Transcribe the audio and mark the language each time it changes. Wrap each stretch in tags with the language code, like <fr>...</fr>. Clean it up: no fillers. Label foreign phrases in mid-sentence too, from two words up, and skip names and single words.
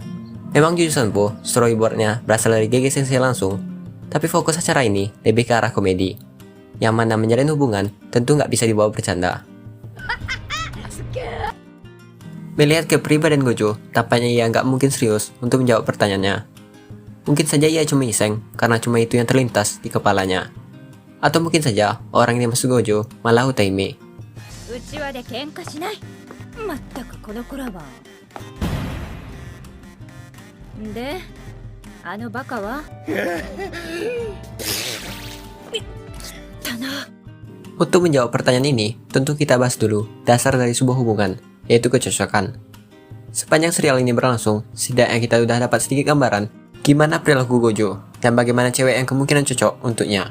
<id>Memang Jujutsu storyboardnya berasal dari GG Sensei langsung, tapi fokus acara ini lebih ke arah komedi, yang mana menjalin hubungan tentu nggak bisa dibawa bercanda. Melihat kepribadian Gojo, tampaknya ia nggak mungkin serius untuk menjawab pertanyaannya. Mungkin saja ia cuma iseng karena cuma itu yang terlintas di kepalanya. Atau mungkin saja orang yang dimaksud Gojo malah Utaime.</id> <ja>うちわで喧嘩しない。まったくこの子らは。で、あのバカは</ja> <id>Untuk menjawab pertanyaan ini, tentu kita bahas dulu dasar dari sebuah hubungan, yaitu kecocokan. Sepanjang serial ini berlangsung, setidaknya kita sudah dapat sedikit gambaran gimana perilaku Gojo dan bagaimana cewek yang kemungkinan cocok untuknya.</id>